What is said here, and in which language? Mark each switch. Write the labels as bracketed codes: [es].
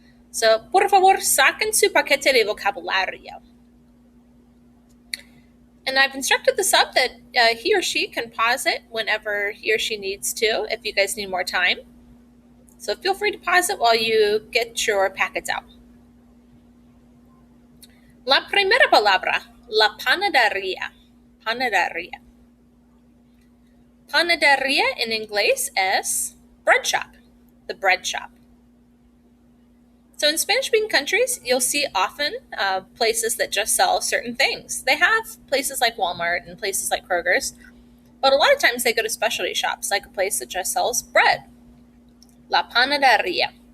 [es] So, por favor, saquen su paquete de vocabulario. [en] And I've instructed the sub that he or she can pause it whenever he or she needs to, if you guys need more time. So feel free to pause it while you get your packets out. [es] La primera palabra, la panadería. Panadería. [en] Panadería in [es] inglés es [en] bread shop, the bread shop. So in Spanish-speaking countries, you'll see often places that just sell certain things. They have places like Walmart and places like Kroger's, but a lot of times they go to specialty shops, like a place that just sells bread. [es] La panadería.